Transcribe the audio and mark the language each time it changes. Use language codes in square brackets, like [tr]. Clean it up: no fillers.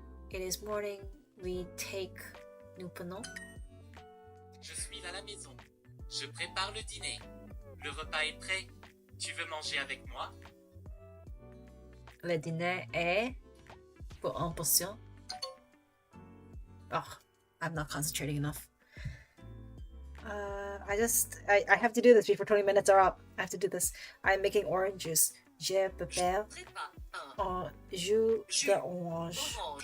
[en] It is morning, we take... [fr] Nous prenons. Je suis à la maison. Je prépare le dîner. Le repas est prêt. Tu veux manger avec moi? Le dîner est pour une portion. [en] Oh, I'm not concentrating enough. I have to do this before 20 minutes are up. I have to do this. I'm making orange juice. [fr] Je prépare un jus d'orange.